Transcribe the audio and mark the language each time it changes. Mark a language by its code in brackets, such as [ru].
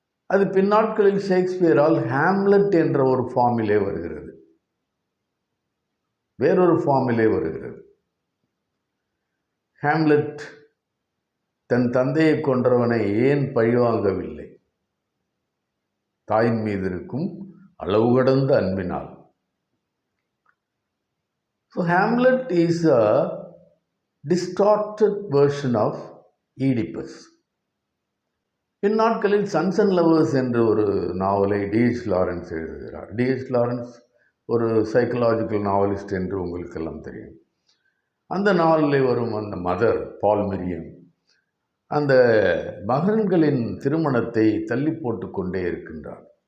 [ta] அது பின்னாட்களில் ஷேக்ஸ்பியரால் ஹாம்லெட் என்ற ஒரு ஃபார்மிலே வருகிறது, வேறொரு ஃபார்மிலே வருகிறது. ஹாம்லெட் தன் தந்தையை கொன்றவனை ஏன் பழிவாங்கவில்லை? தாயின் மீது இருக்கும் அளவு கடந்த அன்பினால். [en] So Hamlet is a distorted version of Oedipus. [ta] இந்நாட்களில் சன்ஸ் அண்ட் லவர்ஸ் என்ற ஒரு நாவலை டிஎச் லாரன்ஸ் எழுதுகிறார். டிஎச் லாரன்ஸ் ஒரு சைக்கலாஜிக்கல் நாவலிஸ்ட் என்று உங்களுக்கெல்லாம் தெரியும். அந்த நாவலில் வரும் அந்த மதர் பால் மிரியம் அந்த மகன்களின் திருமணத்தை தள்ளி போட்டு கொண்டே இருக்கின்றார்.